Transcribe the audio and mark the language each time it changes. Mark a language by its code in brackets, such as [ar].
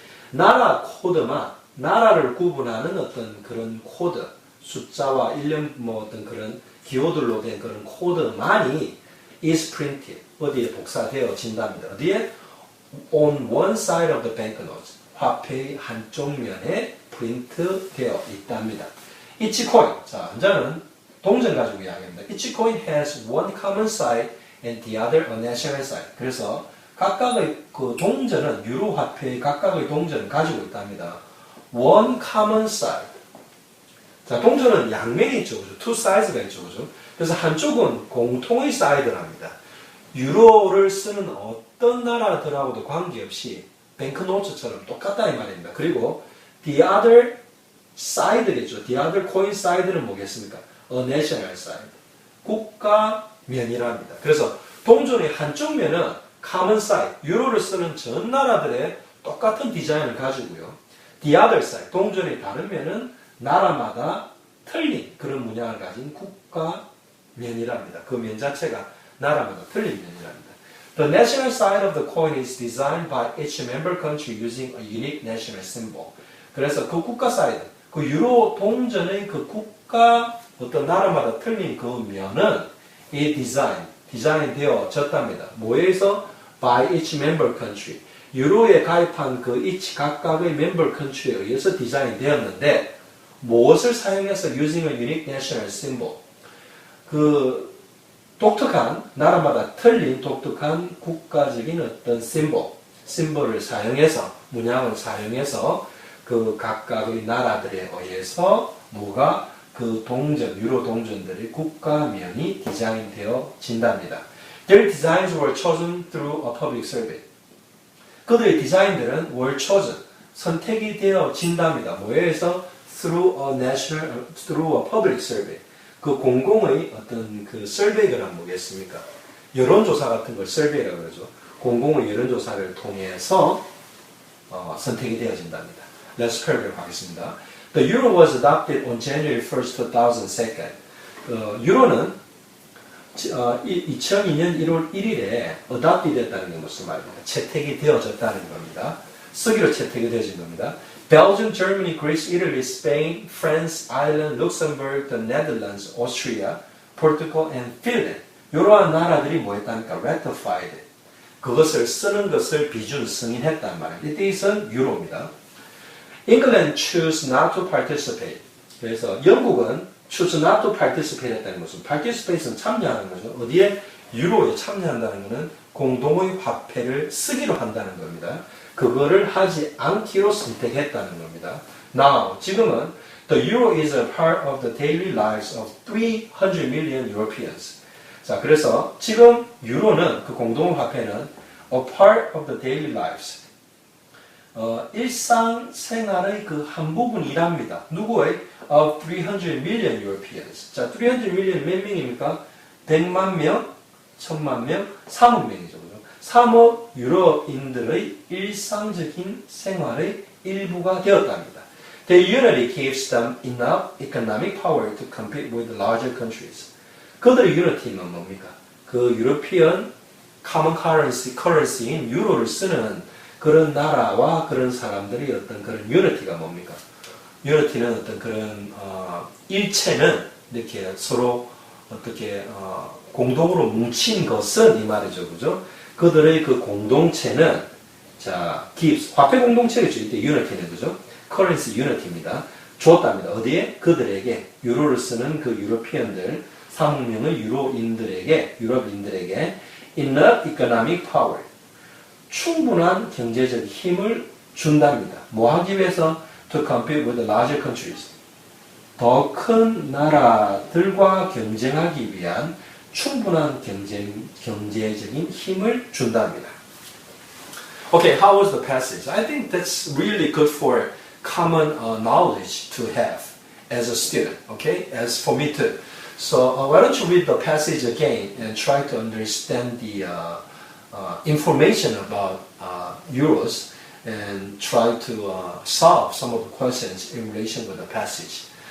[ko] 나라 코드만, 나라를 구분하는 어떤 그런 코드, 숫자와 일련 뭐 어떤 그런 기호들로 된 그런 코드만이 [en] is printed. [ko] 어디에 복사되어진답니다. 어디에? [en] On one side of the banknotes. [ko] 화폐의 한쪽 면에 프린트 되어 있답니다. [en] Each coin. [ko] 자, 현재는 동전 가지고 이야기합니다. [en] Each coin has one common side and the other a national side. [ko] 그래서 각각의 그 동전은 유로 화폐의 각각의 동전을 가지고 있답니다. [en] One common side. [ko] 자, 동전은 양면이 있죠, 그죠? [en] Two sides [ko] 가 있죠, 그죠? 그래서 한쪽은 공통의 사이드랍니다. 유로를 쓰는 어떤 나라들하고도 관계없이 뱅크노트처럼 똑같다 이 말입니다. 그리고 [en] the other side겠죠. the other coin side는 [ko] 뭐겠습니까? [en] A national side. [ko] 국가 면이랍니다. 그래서 동전의 한쪽 면은 [en] common side, [ko] 유로를 쓰는 전 나라들의 똑같은 디자인을 가지고요. [en] The other side, [ko] 동전의 다른 면은 나라마다 틀린 그런 문양을 가진 국가 면이랍니다. 그 면 자체가 나라마다 틀린 면이랍니다. [en] The national side of the coin is designed by each member country using a unique national symbol. [ko] 그래서 그 국가 사이드, 그 유로 동전의 그 국가 어떤 나라마다 틀린 그 면은 이 디자인 되어졌답니다. 뭐에서? [en] By each member country. [ko] 유로에 가입한 그 each 각각의 member country에 의해서 디자인 되었는데 무엇을 사용해서 [en] using a unique national symbol. [ko] 그 독특한 나라마다 틀린 독특한 국가적인 어떤 심볼을 사용해서 문양을 사용해서 그 각각의 나라들에 의해서 뭐가 그 동전 유로 동전들의 국가면이 디자인되어진답니다. [en] Their designs were chosen through a public survey. [ko] 그들의 디자인들은 [en] were chosen [ko] 선택이 되어진답니다. 뭐에서? [en] through a public survey. [ko] 그 공공의 어떤 그 survey가 뭐겠습니까? 여론조사 같은 걸 survey라고 그러죠. 공공의 여론조사를 통해서 선택이 되어진답니다. [en] Let's paragraph [ko] 하겠습니다. [en] The euro was adopted on January 1st, 2002. [ko] 유로는 2002년 1월 1일에 adopted 됐다는 게 무슨 말입니까? 채택이 되어졌다는 겁니다. 쓰기로 채택이 되어진 겁니다. [en] Belgium, Germany, Greece, Italy, Spain, France, Ireland, Luxembourg, the Netherlands, Austria, Portugal, and Finland. [ko] 이러한 나라들이 뭐 했다니까? [en] Ratified. [ko] 그것을 쓰는 것을 비준 승인했단 말이에요. 이것은 유로입니다. [en] England choose not to participate. [ko] 그래서 영국은 [en] choose not to participate [ko] 했다는 것은 participate는 참여하는 거죠. 어디에? 유로에 참여한다는 것은 공동의 화폐를 쓰기로 한다는 겁니다. 그거를 하지 않기로 선택했다는 겁니다. [en] Now, [ko] 지금은 [en] the euro is a part of the daily lives of 300 million Europeans. [ko] 자, 그래서 지금 유로는 그 공동화폐는 [en] a part of the daily lives. [ko] 일상생활의 그 한 부분이랍니다. 누구의? [en] of 300 million Europeans. [ko] 자, 300 million 몇 명입니까? 100만 명, 1000만 명, 3억 명이죠. 3억 유로인들의 일상적인 생활의 일부가 되었답니다. [en] The unity gives them enough economic power to compete with larger countries. [ko] 그들의 유니티는 뭡니까? 그 유로피언 common currency인 유로를 쓰는 그런 나라와 그런 사람들의 어떤 그런 유니티가 뭡니까? 유니티는 어떤 그런 일체는 이렇게 서로 어떻게 공동으로 뭉친 것은 이 말이죠, 그죠? 그들의 그 공동체는 자 gives 화폐 공동체겠죠, 이때 유니티는 그죠? currency unity입니다. 줬답니다. 어디에? 그들에게 유로를 쓰는 그 유로피언들 3억 명의 유럽인들에게 [en] enough economic power, [ko] 충분한 경제적 힘을 준답니다. 뭐 하기 위해서? [en] To compete with the larger countries. [ko] 더 큰 나라들과 경쟁하기 위한 충분한 경제적인 힘을 준답니다. [en] Okay, how was the passage? I think that's really good for common knowledge to have as a student, okay? As for me too. So why don't you read the passage again and try to understand the information about euros and try to solve some of the questions in relation with the passage.